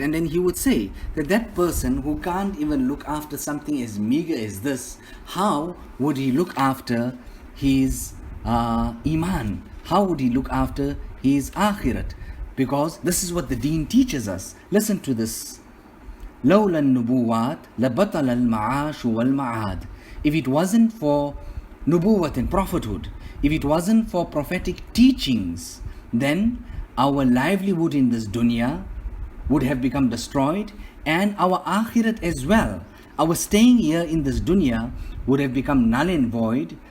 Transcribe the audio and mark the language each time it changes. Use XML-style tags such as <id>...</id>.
<en>And then he would say that person who can't even look after something as meager as this, how would he look after his iman? How would he look after his akhirat? Because this is what the deen teaches us. Listen to this.</en> <ar>لولا النبوات لبطل المعاش والمعاد.</ar> <en>If it wasn't for nubuwat and prophethood, if it wasn't for prophetic teachings, then our livelihood in this dunya would have become destroyed, and our akhirat as well. Our staying here in this dunya would have become null and void.</en>